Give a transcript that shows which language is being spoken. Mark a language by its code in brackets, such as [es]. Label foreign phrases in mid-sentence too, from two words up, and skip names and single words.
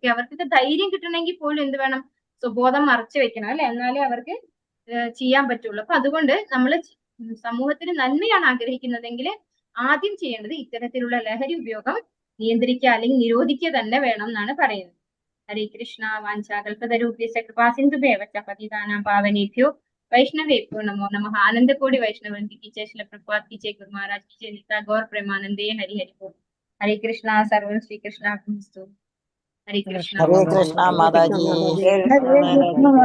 [ml] അവർക്ക് ധൈര്യം കിട്ടണമെങ്കിൽ പോലും എന്ത് വേണം? സ്വബോധം മറച്ചു വെക്കണം അല്ലെ, എന്നാലേ അവർക്ക് ചെയ്യാൻ പറ്റുള്ളൂ. അപ്പൊ അതുകൊണ്ട് നമ്മൾ സമൂഹത്തിന് നന്മയാണ് ആഗ്രഹിക്കുന്നതെങ്കിൽ ആദ്യം ചെയ്യേണ്ടത് ഇത്തരത്തിലുള്ള ലഹരി ഉപയോഗം നിയന്ത്രിക്കുക അല്ലെങ്കിൽ നിരോധിക്കുക തന്നെ വേണം എന്നാണ് പറയുന്നത്. [sa] ഹരേ കൃഷ്ണ. വാഞ്ചാകൽപതരൂപ്യസ്യ കൃപാസിന്ധുഭ്യവ ച പതിതാനാം പാവനേഭ്യോ वैष्णवेभ्यो नमो नमः. [hi] आनंदकोटि वैष्णववृंद की जय, श्रील प्रभुपाद की जय, गुरु महाराज की जय, [sa] नित्य गौर प्रेमानंदे हरि हरि बोल. हरे कृष्णा. सर्वं श्री कृष्णार्पणमस्तु. हरे कृष्णा. हरे कृष्णा माताजी.